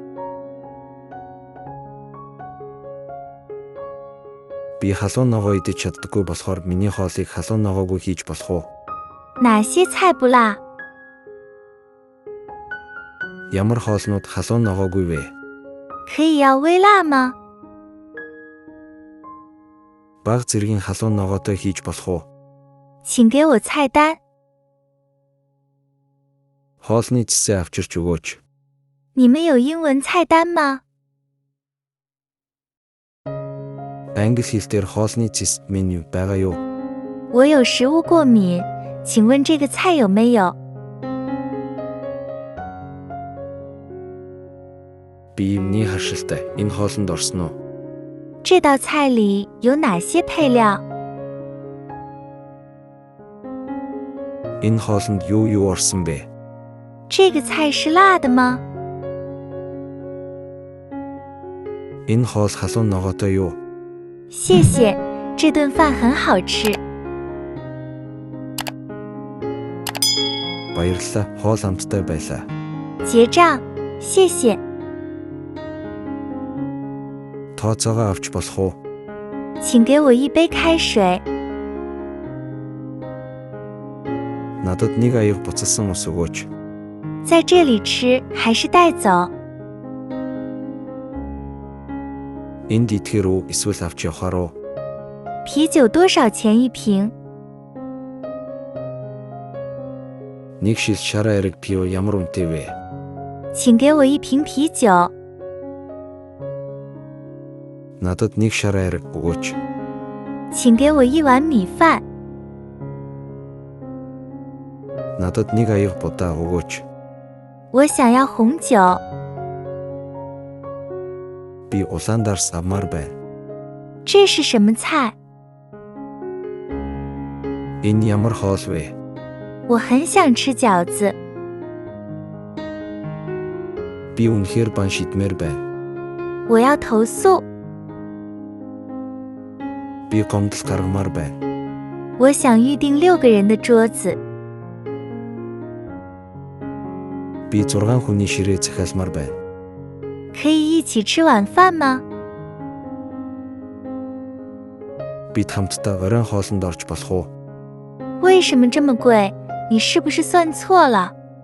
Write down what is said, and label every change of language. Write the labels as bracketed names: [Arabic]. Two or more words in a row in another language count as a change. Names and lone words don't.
[Mongolian] Би халуун ногоо идэж чаддаггүй болохоор миний хоолыг халуун ногоогүй хийж болох уу? [Chinese] 哪些菜不辣？ [Mongolian] Ямар хоолнууд халуун ногоогүй вэ? [Chinese] 可以要微辣吗？ [Mongolian] Бага зэргийн халуун ногоотой хийж болох уу? [Chinese] 请给我菜单。 [Mongolian] Хоолны цэсээ авчирч өгөөч. [Chinese] 你们有英文菜单吗？ [Mongolian] Англи хэлээр хоолны цэст меню байгаа юу? [Chinese] 我有食物过敏，请问这个菜有没有？ [Mongolian] Би юмны харшилтай. Энэ хоолнд орсон уу? [Chinese] 这道菜里有哪些配料？ [Mongolian] Энэ хоолнд юу орсон бэ? [Chinese] 这个菜是辣的吗？ [Mongolian] Энэ хоол халуун ногоотой юу? [Chinese] 谢谢，这顿饭很好吃。 [Mongolian] Баярлалаа. Хоол амттай байлаа. [Chinese] 结账，谢谢。 [Mongolian] Тооцоогоо авч болох уу? [Chinese] 请给我一杯开水。 [Mongolian] Надад нэг аяг буцалсан ус өгөөч. [Chinese] 在这里吃还是带走？ [Mongolian] Энд идэхээр үү эсвэл авч явахаар уу? [Chinese] 啤酒多少钱一瓶？ [Mongolian] Нэг шил шараа эрэг пиво ямар үнэтэй вэ? [Chinese] 请给我一瓶啤酒。 [Mongolian] Надад нэг шараа эрэг өгөөч. [Chinese] 请给我一碗米饭。 [Mongolian] Надад нэг аяг будаа өгөөч. [Chinese] 我想要红酒。 [Mongolian] Би улаан дарс авмаар байна. [Chinese] 这是什么菜？ [Mongolian] Энэ ямар хоол вэ? [Chinese] 我很想吃饺子。 [Mongolian] Би үнэхээр бан шидмээр байна. [Chinese] 我要投诉。 [Mongolian] Би гомдол гаргамаар байна. [Chinese] 我想预订6个人的桌子。 [Mongolian] Би 6 хүний ширээ захиалмаар байна. [Chinese] 可以一起吃晚饭吗？ [Mongolian] Бид хамтдаа оройн хоолнд орж болох уу? [Chinese] 为什么这么贵？你是不是算错了？